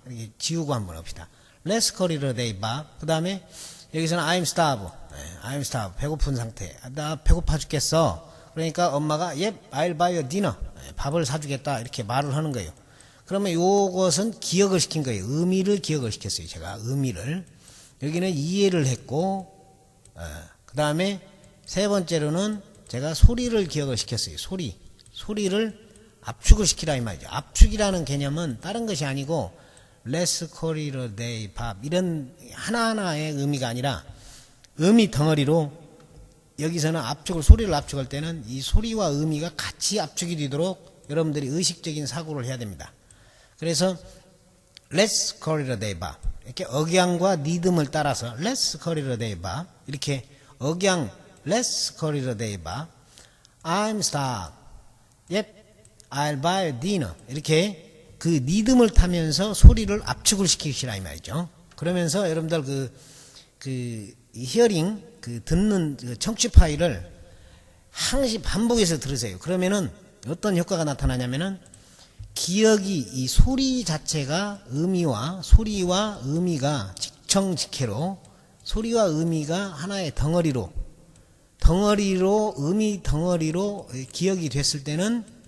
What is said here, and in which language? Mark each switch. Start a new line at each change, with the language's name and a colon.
Korean: 이렇게 지우고 한번 합시다.
English: Let's call it a day, Bob.
Korean: 그 다음에 여기서는
English: I'm starved. I'm starved.
Korean: 배고픈 상태. 나 배고파 죽겠어. 그러니까 엄마가
English: Yep, I'll buy you dinner.
Korean: 밥을 사주겠다. 이렇게 말을 하는 거예요. 그러면 요것은 기억을 시킨 거예요. 의미를 기억을 시켰어요. 제가 의미를. 여기는 이해를 했고, 그 다음에 세 번째로는 제가 소리를 기억을 시켰어요. 소리를 압축을 시키라 이 말이죠. 압축이라는 개념은 다른 것이 아니고
English: Let's call it a day, Bob.
Korean: 이런 하나하나의 의미가 아니라 의미 덩어리로, 여기서는 소리를 압축할 때는 이 소리와 의미가 같이 압축이 되도록 여러분들이 의식적인 사고를 해야 됩니다. 그래서
English: Let's call it a day, Bob.
Korean: 이렇게 억양과 리듬을 따라서
English: Let's call it a day, Bob.
Korean: 이렇게 억양
English: Let's call it a day, Bob. I'm starved. Yep, I'll buy you dinner.
Korean: 이렇게 그 리듬을 타면서 소리를 압축을 시키시라 이 말이죠. 그러면서 여러분들 이 히어링, 듣는 청취 파일을 항시 반복해서 들으세요. 그러면은 어떤 효과가 나타나냐면은 기억이, 이 소리 자체가 소리와 의미가 직청직해로, 소리와 의미가 하나의 의미 덩어리로 기억이 됐을 때는